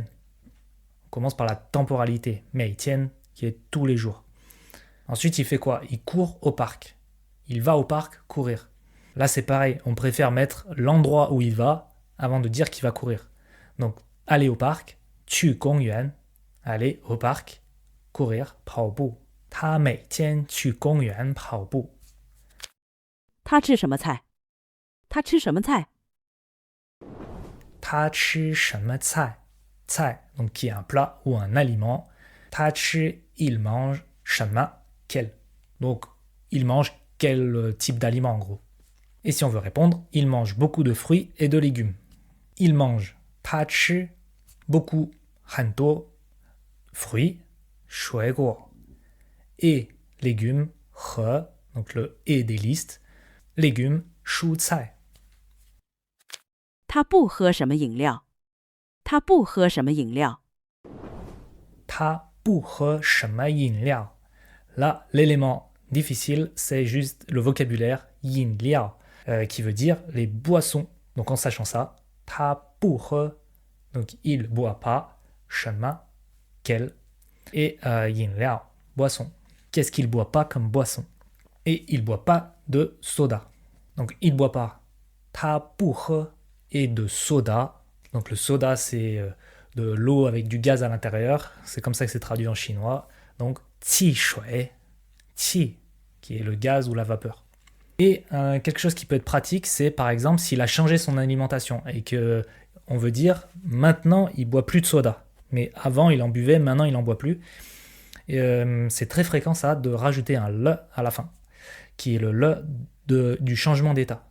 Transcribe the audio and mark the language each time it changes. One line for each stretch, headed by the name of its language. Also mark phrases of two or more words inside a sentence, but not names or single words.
French: On commence par la temporalité,
Chinese: 每天,
French: qui est tous les jours. Ensuite, il fait quoi? Il court au parc. Il va au parc courir. Là, c'est pareil, on préfère mettre l'endroit où il va avant de dire qu'il va courir. Donc, aller au parc,
Chinese: 去公园,
French: aller au parc, courir,
Chinese: 跑步. 他每天去公园跑步。他吃什么菜？他吃什么菜？他吃什么菜？
French: 菜 donc qui est un plat ou un aliment.
Chinese: 他吃
French: il mange 什么 quel. Donc il mange quel type d'aliment en gros. Et si on veut répondre, il mange beaucoup de fruits et de légumes. Il mange
Chinese: 他吃
French: beaucoup
Chinese: 很多
French: fruits 水果 et légumes 和 donc le et des listes légumes 蔬菜。
Chinese: 他不喝什么饮料？他不喝什么饮料？他不喝什么饮料？
French: Là, l'élément difficile, c'est juste le vocabulaire
Chinese: 饮料,
French: qui veut dire les boissons. Donc en sachant ça,
Chinese: 他不喝
French: donc il boit pas, 什么 quel, et
Chinese: 饮料,
French: boisson. Qu'est-ce qu'il boit pas comme boisson? Et il boit pas de soda. Donc il boit pas
Chinese: 他不喝
French: et de soda. Donc le soda, c'est de l'eau avec du gaz à l'intérieur. C'est comme ça que c'est traduit en chinois. Donc 汽水, qi, qui est le gaz ou la vapeur. Et quelque chose qui peut être pratique, c'est par exemple s'il a changé son alimentation et que on veut dire maintenant il boit plus de soda. Mais avant il en buvait, maintenant il en boit plus. Et, c'est très fréquent ça de rajouter un le à la fin, qui est le du changement d'état.